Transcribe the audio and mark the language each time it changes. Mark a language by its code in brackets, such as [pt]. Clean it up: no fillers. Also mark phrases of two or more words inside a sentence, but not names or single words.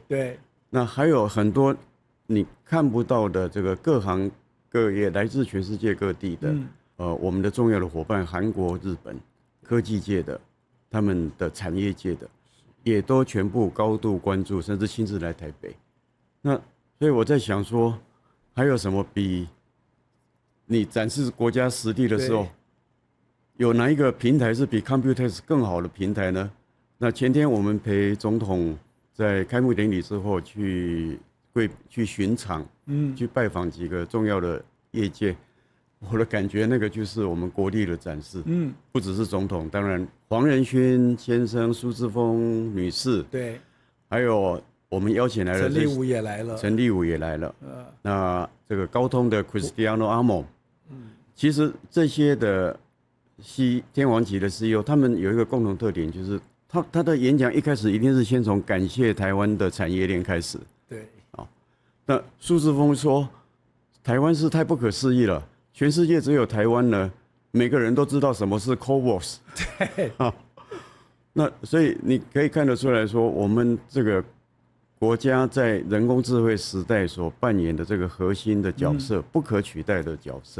[zh] 對，那還有很多你看不到的這個各行各業，來自全世界各地的，我們的重要的夥伴，韓國、日本，科技界的，他們的產業界的，也都全部高度關注，甚至親自來台北。那所以我在想說，還有什麼比你展示國家實力的時候，有哪一個平台是比 Computex 更好的平台呢？那前天我們陪總統在開幕典禮之後去巡場，去拜訪幾個重要的業界，我的感覺那個就是我們國力的展示。不只是總統，當然黃仁勳先生、蘇姿豐女士，對，還有我們邀請來了陳立武也來了，那這個高通的 Cristiano Amon。其實這些的天王級的 CEO， 他們有一個共同特點，就是他的演講一開始一定是先從感謝台灣的產業鏈開始。對，那蘇姿豐說，台灣是太不可思議了，全世界只有台灣呢，每個人都知道什麼是 CoWoS。對，那所以你可以看得出來說，我們這個國家在人工智慧時代所扮演的這個核心的角色，不可取代的角色。